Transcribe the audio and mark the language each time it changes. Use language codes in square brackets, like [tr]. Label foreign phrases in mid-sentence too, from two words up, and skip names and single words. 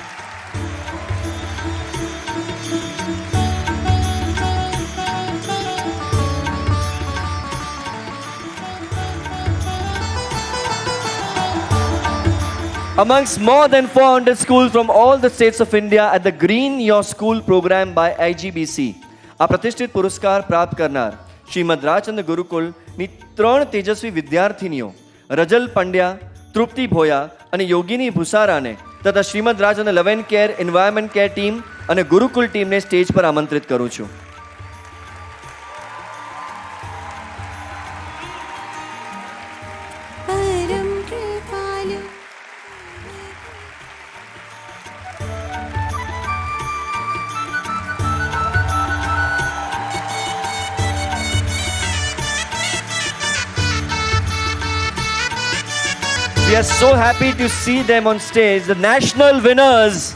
[en] Amongst more than 400 schools from all the states of India at the Green Your School program by IGBC. [gu] આ પ્રતિષ્ઠિત પુરસ્કાર પ્રાપ્ત કરનાર શ્રીમદ રાજચંદ્ર ગુરુકુલની 3 તેજસ્વી વિદ્યાર્થીનીઓ રજલ પંડ્યા, તૃપ્તિ ભોયા અને યોગિની ભૂસારાને તથા શ્રીમદ રાજ અને લવ એન્ડ કેર એન્વાયરમેન્ટ કેર ટીમ અને ગુરુકુલ ટીમને સ્ટેજ પર આમંત્રિત કરું છું. પરમ કૃપાળુ [en] We are so happy to see them on stage, the national winners.